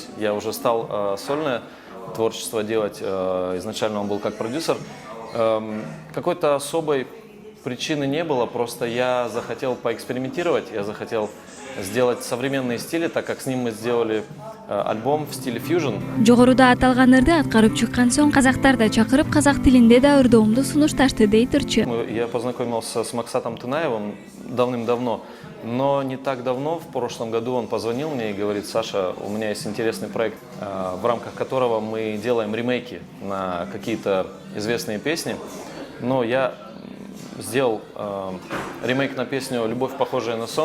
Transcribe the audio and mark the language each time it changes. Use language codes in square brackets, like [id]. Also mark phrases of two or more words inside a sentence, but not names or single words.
[ru] Я уже стал сольное творчество делать, изначально он был как продюсер. Какой-то особой причины не было, просто я захотел поэкспериментировать, я захотел сделать современные стили, так как с ним мы сделали альбом в стиле фьюжн. [ky] Жогоруда аталган ырды аткарып чыккан соң казактар да чакырып казак тилинде да ырдоомду сунушташты дейт ырчы. [ru] Я познакомился с Максатом Тынаевым давным-давно, но не так давно, в прошлом году он позвонил мне и говорит: Саша, у меня есть интересный проект, в рамках которого мы делаем ремейки на какие-то известные песни, но я сделал ремейк на песню «Любовь, похожая на сон».